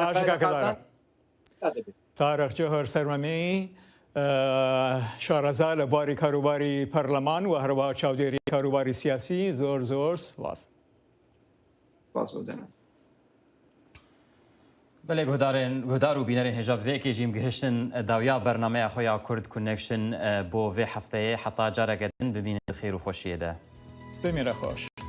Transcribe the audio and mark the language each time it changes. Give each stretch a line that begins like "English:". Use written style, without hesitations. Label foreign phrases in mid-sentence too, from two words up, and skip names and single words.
Central Kurdish: تارەخ جۆهەر سەرمەمی شارەزا لە بواری کاروباری پەرلەمان و هەروە چاودێری کاروباری سیاسی زۆر سپاس.
Kurdish: بله گهدار و بینەرین هێژا vêkê jî gihiştin dawiya bernameya xwe ya Kurd Connection bo vê hefteyê heta careke din bibînin bi xêr û xweşiyê de. Bimîne xweş.